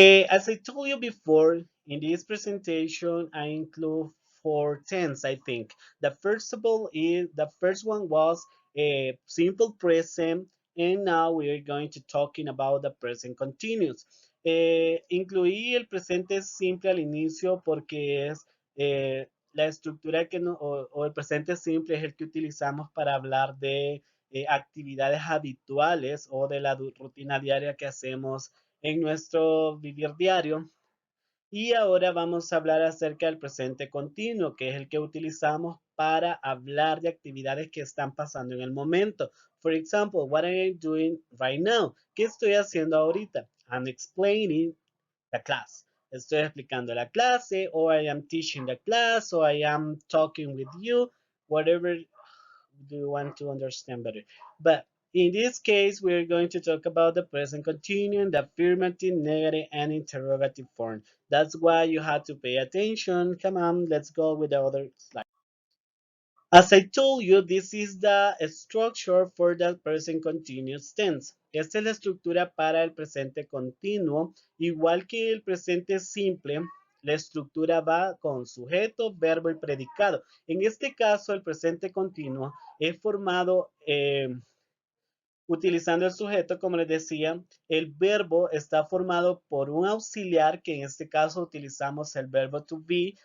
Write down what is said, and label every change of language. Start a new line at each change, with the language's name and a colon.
English: As I told you before, in this presentation, I include four tense, I think. The first one was a simple present, and now we are going to talking about the present continuous.
Spanish: Incluí el presente simple al inicio porque es la estructura o el presente simple es el que utilizamos para hablar de actividades habituales o de la rutina diaria que hacemos en nuestro vivir diario. Y ahora vamos a hablar acerca del presente continuo, que es el que utilizamos para hablar de actividades que están pasando en el momento.
English: For example, what am I doing right now?
Spanish: ¿Qué estoy haciendo ahorita?
English: I'm explaining the class.
Spanish: Estoy explicando la clase,
English: or I am teaching the class, or I am talking with you, whatever do you want to understand better. But in this case, we're going to talk about the present continuum, the affirmative, negative, and interrogative form. That's why you have to pay attention. Come on, let's go with the other slide. As I told you, this is the structure for the present continuous tense.
Spanish: Esta es la estructura para el presente continuo. Igual que el presente simple, la estructura va con sujeto, verbo y predicado. En este caso, el presente continuo es formado utilizando el sujeto, como les decía, el verbo está formado por un auxiliar, que en este caso utilizamos el verbo to be.